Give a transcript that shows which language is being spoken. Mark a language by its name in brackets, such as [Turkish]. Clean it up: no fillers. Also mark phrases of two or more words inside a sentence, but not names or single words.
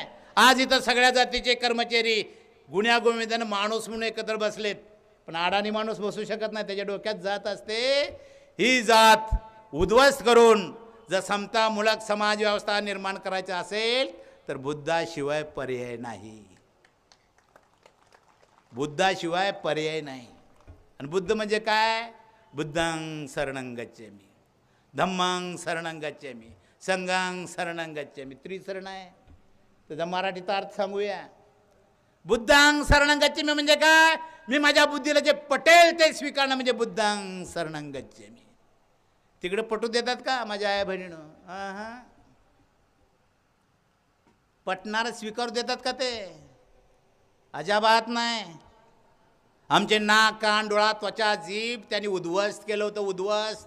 [Marathi] आज इथं सगळ्या जातीचे कर्मचारी गुण्यागोविंदानं माणूस म्हणून एकत्र बसलेत, पण अडाणी माणूस बसू शकत नाही, त्याच्या डोक्यात जात असते. ही जात उद्ध्वस्त करून जर समतामूलक समाज व्यवस्था निर्माण करायची असेल तर बुद्धाशिवाय पर्याय नाही, बुद्धाशिवाय पर्याय नाही. आणि बुद्ध म्हणजे काय? [Pali] बुद्धं शरणं गच्छामि, धम्मं शरणं गच्छामि, संघं शरणं गच्छामि. [Marathi] त्रिशरण आहे. त्याचा मराठीचा अर्थ सांगूया. [Pali] बुद्धं शरणं गच्छामि [Marathi] म्हणजे काय? मी माझ्या बुद्धीला जे पटेल ते स्वीकारणं म्हणजे [Pali] बुद्धं शरणं गच्छामि. [Marathi] तिकडे पटू देतात का माझ्या आया बहिणीनं? हां, पटणारं स्वीकारू देतात का ते? अजाबात नाही. आमचे नाक, कान, डोळा, त्वचा, जीभ त्यांनी उद्ध्वस्त केलं होतं, उद्ध्वस्त.